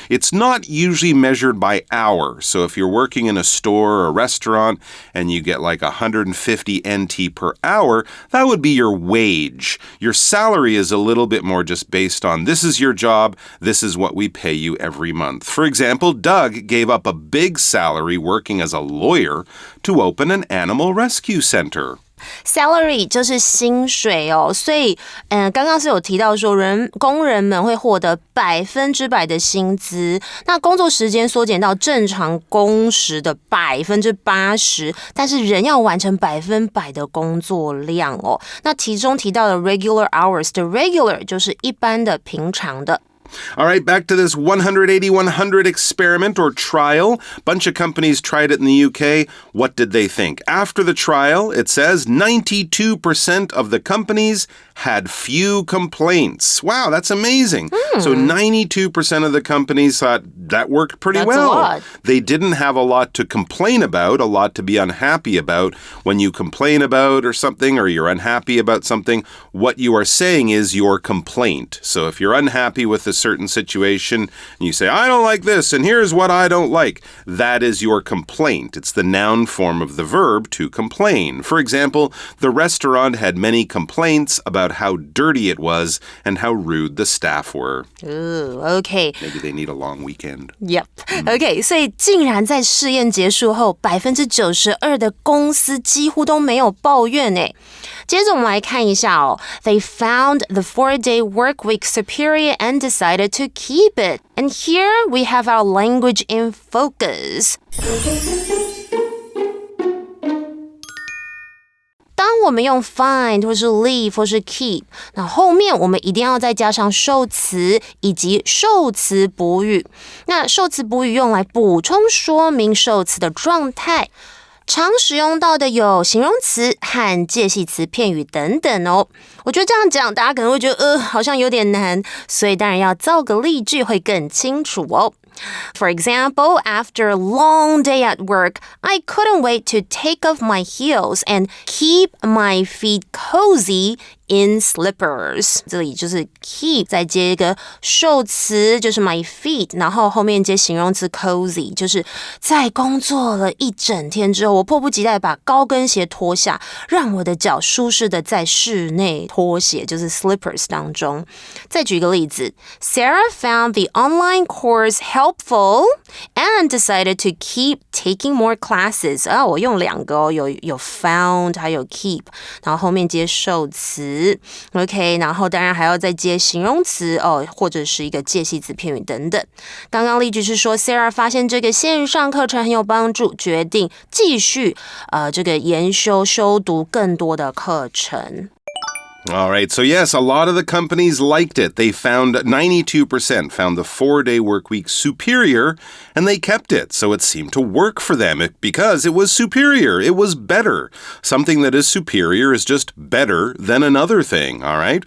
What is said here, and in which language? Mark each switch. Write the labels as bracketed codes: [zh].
[en] It's not usually measured by hour. So if you're working in a store or a restaurant and you get like 150 NT per hour, that would be your wage. Your salary is a little bit more just based on this is your job, this is what we pay you every month. For example, Doug gave up a big salary working as a lawyer to open an animal rescue center.Salary [zh] 就是薪水哦，所以刚刚是有提到说工人们会获得100%的薪资，那工作时间缩减到正常工时的80%，但是人要完成100%的工作量哦。那其中提到的 regular hours 的 regular 就是一般的、平常的。 [en] All right, back to this 180-100 experiment or trial. Bunch of companies tried it in the UK. What did they think? After the trial, it says 92% of the companies had few complaints. Wow, that's amazing. So 92% of the companies thought that worked pretty well. That's a lot. They didn't have a lot to complain about, a lot to be unhappy about. When you complain about or something, or you're unhappy about something, what you are saying is your complaint. So if you're unhappy with a certain situation and you say, I don't like this, and here's what I don't like, that is your complaint. It's the noun form of the verb to complain. For example, the restaurant had many complaints about how dirty it was and how rude the staff were. Ooh, okay. Maybe they need a long weekend. Yep. [zh] Okay, 所以竟然在试验结束后，92%的公司几乎都没有抱怨诶。接着我们来看一下哦 [en] ，They found the 4-day work week superior and decided to keep it. And here we have our language in focus. [zh] 当我们用 find 或是 leave 或是 keep， 那后面我们一定要再加上受词以及受词补语。那受词补语用来补充说明受词的状态。常使用到的有形容词和介系词片语等等哦。我觉得这样讲，大家可能会觉得好像有点难，所以当然要造个例句会更清楚哦。 [en] For example, after a long day at work, I couldn't wait to take off my heels and keep my feet cozy in slippers. [zh] 这里就是 keep 再接一个受词，就是 my feet, 然后后面接形容词 cozy, 就是在工作了一整天之后，我迫不及待把高跟鞋脱下，让我的脚舒适的在室内拖鞋，就是 slippers 当中。再举一个例子 [en] Sarah found the online course helpful and decided to keep taking more classes. [zh] 我用两个哦，有 found 还有 keep, 然后后面接受词。 OK， 然后当然还要再接形容词或者是一个介系词片语等等。刚刚例句是说 Sarah 发现这个线上课程很有帮助，决定继续这个研修修读更多的课程。 [en] All right, so yes, a lot of the companies liked it. They found 92% found the 4-day work week superior, and they kept it. So it seemed to work for them because it was superior. It was better. Something that is superior is just better than another thing, all right?